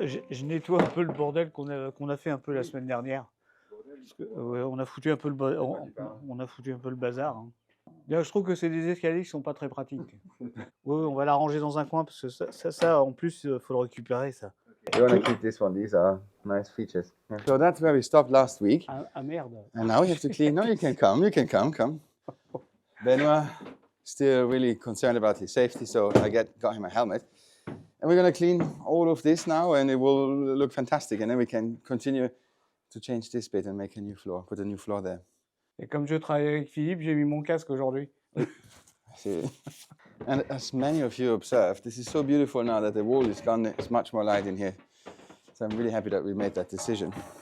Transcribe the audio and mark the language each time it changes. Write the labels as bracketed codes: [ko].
[fr] Je nettoie un peu le bordel qu'on a fait un peu la semaine dernière. Parce que, on a foutu un peu le bazar. Hein. Là, je trouve que c'est des escaliers qui sont pas très pratiques. Oui, on va la ranger dans un coin parce que ça en plus, faut le récupérer ça. [en] We want to keep this one. These are nice features. Yeah. So that's where we stopped last week. [fr] Ah merde. [en] And now we have to clean. No, you can come. Benoit still really concerned about his safety, so I got him a helmet. And we're going to clean all of this now, and it will look fantastic. And then we can continue to change this bit and make a new floor, put a new floor there. [fr] Et comme je travaille avec Philippe, j'ai mis mon casque aujourd'hui. [en] And as many of you observed, this is so beautiful now that the wall is gone. There's much more light in here. So I'm really happy that we made that decision.